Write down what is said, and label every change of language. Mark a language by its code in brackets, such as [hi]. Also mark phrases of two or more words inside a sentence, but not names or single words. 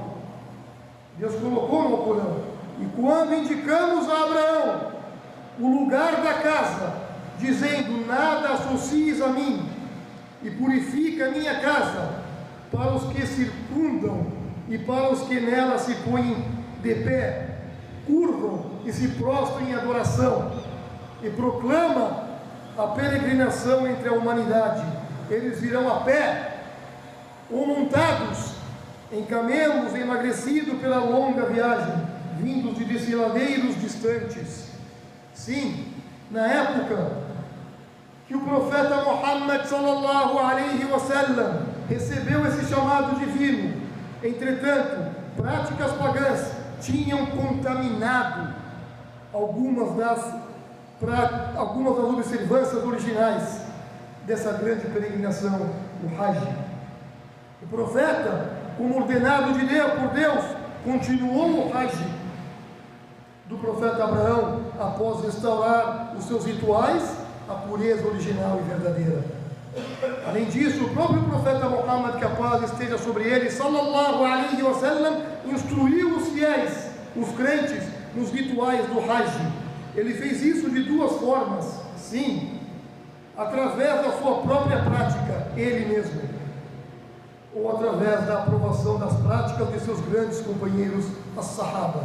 [pt] Deus colocou no Alcorão: e quando indicamos a Abraão o lugar da casa, dizendo: nada associes a mim, e purifica a minha casa para os que circundam e para os que nela se põem de pé, curvam e se prostram em adoração, e proclama a peregrinação entre a humanidade. Eles virão a pé ou montados em camelos, emagrecidos pela longa viagem, vindos de desfiladeiros distantes. Sim, na época que o profeta Muhammad [ar] صلى الله عليه وسلم [pt] recebeu esse chamado divino, entretanto, práticas pagãs tinham contaminado algumas das observâncias originais dessa grande peregrinação, o Hajj. O profeta, como ordenado por Deus, continuou o Hajj do profeta Abraão após restaurar os seus rituais, a pureza original e verdadeira. Além disso, o próprio profeta Muhammad, que a paz esteja sobre ele, [ar] صلى الله عليه وسلم, [pt] instruiu os fiéis, os crentes, nos rituais do Hajj. Ele fez isso de 2 formas, sim, através da sua própria prática, ele mesmo, ou através da aprovação das práticas de seus grandes companheiros, as Sahaba.